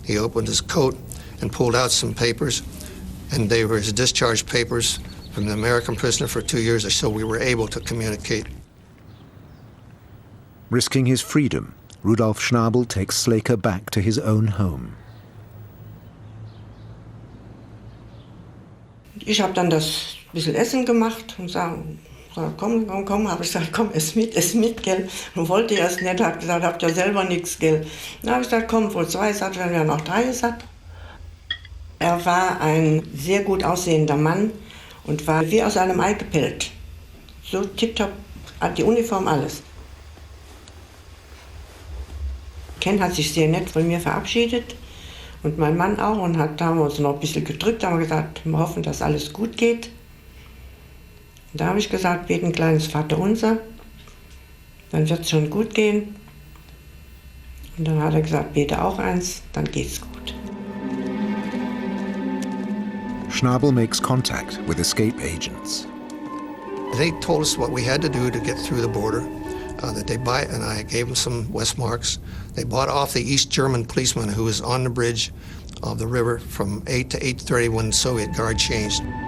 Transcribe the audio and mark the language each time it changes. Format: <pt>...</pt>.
<en>He opened his coat and pulled out some papers, and they were his discharge papers from the American prisoner for 2 years, so we were able to communicate. Risking his freedom, Rudolf Schnabel takes Slaker back to his own home.</en> <de>Ich habe dann das bisschen Essen gemacht und sagen, komm, habe ich gesagt, komm, ess mit, gell. Und wollte erst nicht, hat gesagt, habt ihr selber nichts, gell. Dann habe ich gesagt, komm, wohl 2 satt, wenn ja noch 3 satt. Er war ein sehr gut aussehender Mann und war wie aus einem Ei gepellt. So tipptopp, hat die Uniform, alles. Ken hat sich sehr nett von mir verabschiedet. Und mein Mann auch, und da haben wir uns noch ein bisschen gedrückt, haben wir gesagt, wir hoffen, dass alles gut geht. Und da habe ich gesagt, bete ein kleines Vaterunser, dann wird es schon gut gehen. Und dann hat er gesagt, bete auch eins, dann geht's gut.</de> <en>Schnabel makes contact with escape agents. They told us what we had to do to get through the border. That they buy, and I gave them some Westmarks. They bought off the East German policeman who was on the bridge of the river from 8 to 8:30 when the Soviet Guard changed.</en>